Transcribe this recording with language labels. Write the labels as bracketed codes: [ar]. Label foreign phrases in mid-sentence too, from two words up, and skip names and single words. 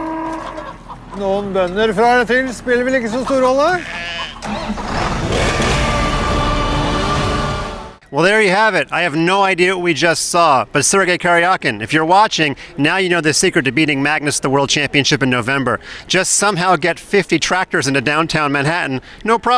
[no] Noen bønder fra eller til spiller vel ikke så stor rolle? [en] Well, there you have it. I have no idea what we just saw, but Sergei Karyakin, if you're watching, now you know the secret to beating Magnus at the World Championship in November. Just somehow get 50 tractors into downtown Manhattan.